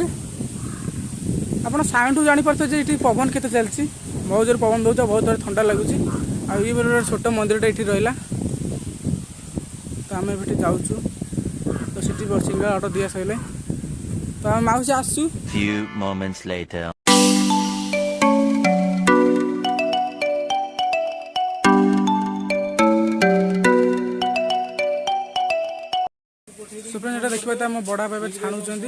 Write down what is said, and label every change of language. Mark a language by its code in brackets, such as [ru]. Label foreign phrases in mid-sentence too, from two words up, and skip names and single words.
[or] ଆପଣ ସାଉଣ୍ଡରୁ ଜାଣିପାରୁଥିବେ ଯେ ଏଠି ପବନ କେତେ ଚାଲିଛି। ବହୁତ ଜୋର ପବନ ଦେଉଛି, ବହୁତ ଜୋର ଥଣ୍ଡା ଲାଗୁଛି। ଆଉ ଇଏ ଗୋଟେ ଛୋଟ ମନ୍ଦିରଟା ଏଠି ରହିଲା। ତ ଆମେ ଏଠି ଯାଉଛୁ। ତ ସେଠି ସିଙ୍ଗଡ଼ା ଅର୍ଡ଼ର ଦିଆ ସରିଲେ ତ ଆମେ ମାଉସୀ ଆସୁଛୁ। [en] Few moments later. [or] ସୁପ୍ରିମ ଏଟା ଦେଖିପାରୁଥିବେ ଆମ ବଡ଼ବାପା ଏବେ ଛାଣୁଛନ୍ତି।